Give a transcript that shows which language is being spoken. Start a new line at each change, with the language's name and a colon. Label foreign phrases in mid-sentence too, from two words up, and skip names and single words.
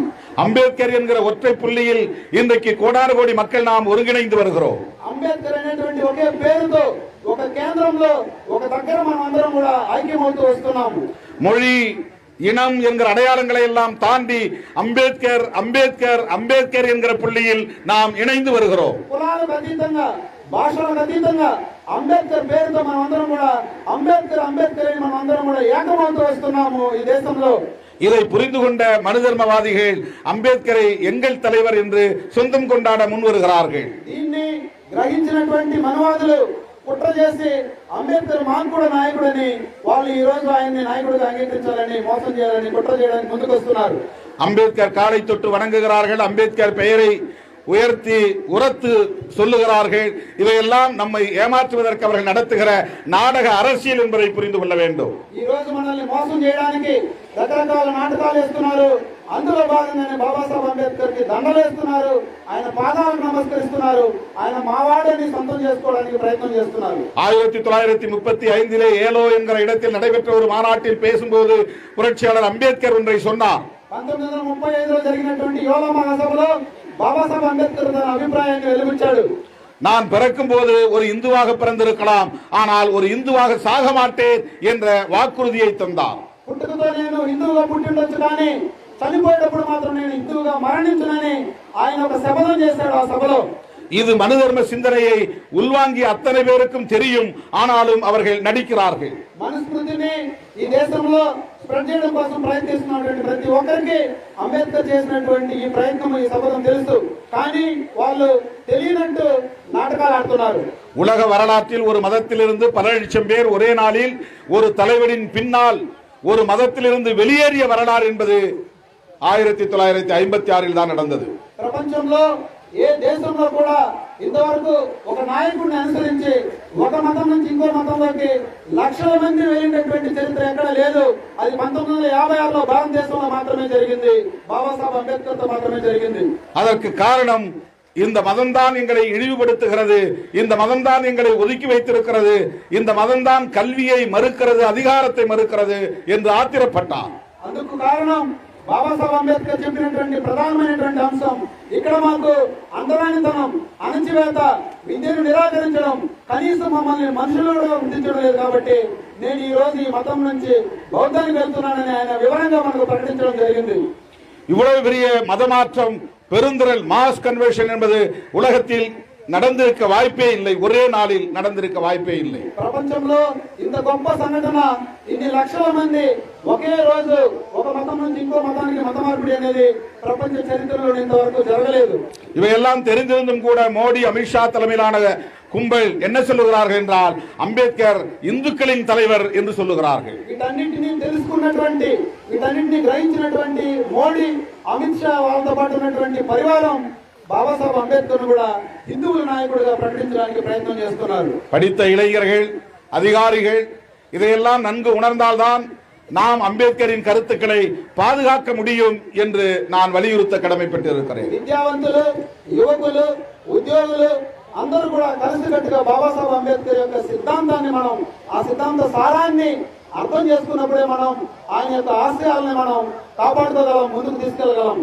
Tamil: அம்பேத்கர் என்கிற ஒற்றை புள்ளியில் இன்றைக்கு கோடான கோடி மக்கள் நாம் ஒருங்கிணைந்து வருகிறோம்.
Telugu: అంబేద్కర్ అనేటువంటి ఒకే పేరుతో ఒక కేంద్రంలో ఒక దగ్గర మనం అందరం కూడా ఐక్యమవుతూ వస్తున్నాము.
Tamil: மொழி, இனம் என்கிற அடையாளங்களை எல்லாம் தாண்டி அம்பேத்கர் அம்பேத்கர் அம்பேத்கர் என்கிற புள்ளியில் நாம் இணைந்து வருகிறோம்.
Telugu: కులాలకు అతీతంగా భాషలకు అతీతంగా అంబేద్కర్ పేరుతో మనం అందరం కూడా అంబేద్కర్ అంబేద్కర్ అని మనం అందరం కూడా ఏకమవుతూ వస్తున్నాము ఈ దేశంలో.
Tamil: இதை புரிந்து கொண்ட மனுதர்மவாதிகள் அம்பேத்கரை எங்கள் தலைவர் என்று சொந்தம் கொண்டாட முன் வருகிறார்கள்.
Telugu: దీన్ని గ్రహించినటువంటి మనవాదులు కుట్ర చేసి అంబేద్కర్ మాకు కూడా నాయకుడని వాళ్ళు ఈ రోజు ఆయన్ని నాయకుడిగా అంగీకరించాలని మోసం చేయాలని కుట్ర చేయడానికి ముందుకు వస్తున్నారు.
Tamil: அம்பேத்கர் காலை தொட்டு வணங்குகிறார்கள். அம்பேத்கர் பெயரை உயர்த்தி உரத்து சொல்லுகிறார்கள். இவையெல்லாம் நம்மை ஏமாற்றுவதற்கு அவர்கள் நடத்துகிற நாடக அரசியல் என்பதை புரிந்து கொள்ள வேண்டும்.
Telugu: ఈ రోజు మనల్ని మోసం చేయడానికి రకరకాల నాటకాలు వేస్తున్నారు. అందులో భాగంగానే బాబాసాహెబ్ అంబేద్కర్ కి దండలు వేస్తున్నారు. ఆయన పాదాలకు నమస్కరిస్తున్నారు. ఆయన మావాడని సొంతం చేసుకోవడానికి ప్రయత్నం చేస్తున్నారు.
Tamil: 1935 ஏலோ என்கிற இடத்தில் நடைபெற்ற ஒரு மாநாட்டில் பேசும்போது புரட்சியாளர் அம்பேத்கர் ஒன்றை சொன்னார்.
Telugu: 1935 జరిగినటువంటి యోలా మహాసభలో బాబాసాహెబ్ అంబేద్కర్ తన అభిప్రాయాన్ని వెలువచ్చాడు.
Tamil: நான் பிறக்கும் போது ஒரு இந்துவாக பிறந்திருக்கலாம், ஆனால் ஒரு இந்துவாக சாக மாட்டேன் என்ற வாக்குறுதியை தந்தார்.
Telugu: పుట్టుకతో నేను హిందువుగా పుట్టిండొచ్చు కానీ చనిపోయేటప్పుడు మాత్రం నేను హిందువుగా మరణించునని ఆయన ఒక శపథం చేశాడు. ఆ సభలో
Tamil: இது மனுதர்ம சிந்தனையை உள்வாங்கிய அத்தனை பேருக்கும் தெரியும். ஆனாலும் அவர்கள் நடிக்கிறார்கள்.
Telugu: మనుస్మృతిని ఈ దేశంలో స్ప్రెడ్ చేయడం కోసం ప్రయత్నిస్తున్నటువంటి ప్రతి ఒక్కరికి అంబేద్కర్ చేసినటువంటి ఈ ప్రయత్నం ఈ శపథం తెలుసు. కానీ వాళ్ళు తెలియనట్టు నాటకాలు ఆడుతున్నారు.
Tamil: உலக வரலாற்றில் ஒரு மதத்திலிருந்து பல லட்சம் பேர் ஒரே நாளில் ஒரு தலைவரின் பின்னால் ஒரு மதத்திலிருந்து வெளியேறிய வரலாறு என்பது 1956 தான் நடந்தது.
Telugu: ప్రపంచంలో ఏ దేశంలో కూడా ఇంతవరకు ఒక నాయకుడిని అనుసరించి ఒక మతం నుంచి ఇంకో మతంలోకి లక్షల మంది వెళ్ళినటువంటి చరిత్ర ఎక్కడ లేదు. అది 1956లో భారతదేశంలో మాత్రమే జరిగింది. బాబాసాహెబ్ అంబేద్కర్ తో మాత్రమే జరిగింది.
Tamil: அதற்கு காரணம் இந்த மதம்தான் எங்களை இழிவுபடுத்துகிறது, இந்த மதம்தான் எங்களை ஒதுக்கி வைத்திருக்கிறது, இந்த மதம்தான் கல்வியை மறுக்கிறது, அதிகாரத்தை மறுக்கிறது என்று ஆத்திரப்பட்டார்.
Telugu: అందుకు కారణం బాబాసాహెబ్ అంబేద్కర్ చెప్పినటువంటి ప్రధానమైనటువంటి అంశం ఇక్కడ మాకు అంతరానితనం, అణచివేత, విద్యను నిరాకరించడం, కనీసం మమ్మల్ని మనుషులుగా గుర్తించడం లేదు. కాబట్టి నేను ఈ రోజు ఈ మతం నుంచి బౌద్ధానికి వెళ్తున్నానని ఆయన వివరంగా మనకు ప్రకటించడం జరిగింది.
Tamil: இவ்வளவு பெரிய மதமாற்றம், பெருந்திரள்
English: mass conversion
Tamil: என்பது உலகத்தில் நடந்திருக்க வாய்ப்பே இல்லை. ஒரே நாளில் நடந்திருக்க வாய்ப்பே இல்லை.
Telugu: ప్రపంచంలో ఇంత గొప్ప సంఘటన, ఇన్ని లక్షల మంది ఒకే రోజు ఒక మతం నుంచి ఇంకో మతానికి మత మార్పిడి అనేది ప్రపంచ చరిత్రలో ఇంతవరకు జరగలేదు.
Tamil: இவையெல்லாம் தெரிந்திருந்தும் கூட மோடி, அமித்ஷா தலைமையிலான கும்பல் என்ன சொல்லுகிறார்கள் என்றால் அம்பேத்கர் இந்துக்களின் தலைவர் என்று சொல்லுகிறார்கள்.
Telugu: వీటన్నిటిని తెలుసుకున్నటువంటి, వీటన్నిటిని గ్రహించినటువంటి మోడీ, అమిత్ షా వాళ్ళతో పాటు ఉన్నటువంటి పరివారం బాబాసాహెబ్ అంబేద్కర్ కూడా హిందువుల నాయకుడిగా ప్రకటించడానికి ప్రయత్నం చేస్తున్నారు.
Tamil: படித்த இளைஞர்கள், அதிகாரிகள் இதையெல்லாம் நன்கு உணர்ந்தால்தான் நாம் அம்பேத்கரின் கருத்துக்களை பாதுகாக்க முடியும் என்று நான் வலியுறுத்த கடமைப்பட்டிருக்கிறேன்.
Telugu: విద్యావంతులు, యువకులు, ఉద్యోగులు అందరూ కూడా కలిసికట్టుగా బాబాసాహెబ్ అంబేద్కర్ యొక్క సిద్ధాంతాన్ని మనం, ఆ సిద్ధాంత సారాన్ని అర్థం చేసుకున్నప్పుడే మనం ఆయన యొక్క ఆశయాలను మనం కాపాడుకోగలం, ముందుకు తీసుకెళ్లగలం.